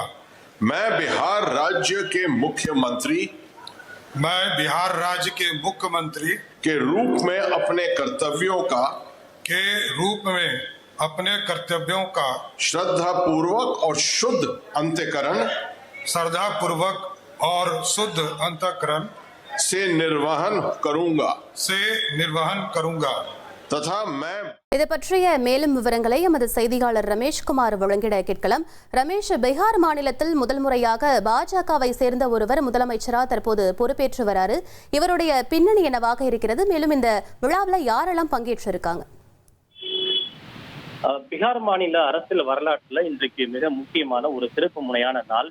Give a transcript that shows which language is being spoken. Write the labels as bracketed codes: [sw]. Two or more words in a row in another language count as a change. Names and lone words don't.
[hi] मैं बिहार राज्य के मुख्यमंत्री के रूप में अपने कर्तव्यों का श्रद्धा पूर्वक और शुद्ध अंतःकरण से निर्वहन करूंगा तथा मैं [ta] இது பற்றிய மேலும் விவரங்களை எமது செய்தியாளர் ரமேஷ்குமார் வழங்கிட கேட்கலாம். ரமேஷ், பீகார் மாநிலத்தில் முதல் முறையாக பாஜகவை சேர்ந்த ஒருவர் முதலமைச்சரா தற்போது பொறுப்பேற்று வராரு. இவருடைய பின்னணி என்னவாக இருக்கிறது? மேலும் இந்த விழாவில் யாரெல்லாம் பங்கேற்றிருக்காங்க? பீகார் மாநில அரசியல் வரலாற்றுல இன்றைக்கு மிக முக்கியமான ஒரு திருப்பு முனையான நாள்.